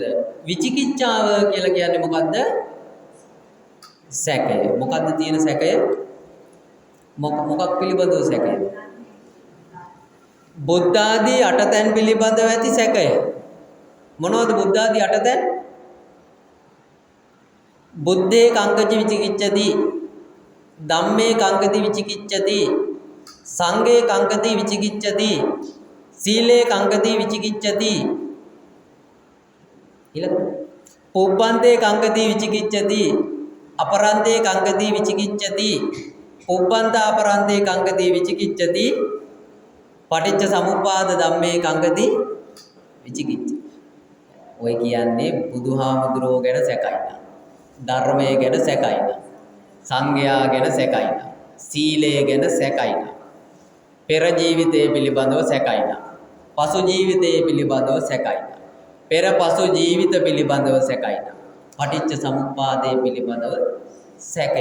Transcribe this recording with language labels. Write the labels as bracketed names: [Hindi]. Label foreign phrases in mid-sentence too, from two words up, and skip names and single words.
[Sinhala] විචිකිච්ඡාව කියලා කියන්නේ මොකද්ද? සැකය. මොකද්ද තියෙන සැකය? මොකක් පිළිබඳව සැකය? බුද්ධ ආදී අටතැන් පිළිබඳව ඇති සැකය. මොනවද බුද්ධ ආදී අටතැන්? [Pali] බුද්ධේ කංකච විචිකිච්ඡති, ධම්මේ කංකති විචිකිච්ඡති, සංඝේ කංකති විචිකිච්ඡති, සීලේ කංකති විචිකිච්ඡති. ඊළඟ පුබ්බන්තේ කංකති විචිකිච්ඡති, අපරන්තේ කංකති විචිකිච්ඡති, පුබ්බන්ත අපරන්තේ කංකති විචිකිච්ඡති, පටිච්ච සමුප්පාද ධම්මේ කංකති විචිකිච්ඡති. [Sinhala] ඔය කියන්නේ බුදුහාමුදුරුවෝ ගැන සැකයින, ධර්මයේ ගැන සැකයින, සංඝයා ගැන සැකයින, සීලය ගැන සැකයින, පෙර ජීවිතය පිළිබඳව සැකයින, පසු ජීවිතය පිළිබඳව සැකයින, පෙර පසු ජීවිත පිළිබඳව සැකයින, පටිච්ච සමුප්පාදය පිළිබඳව සැකය.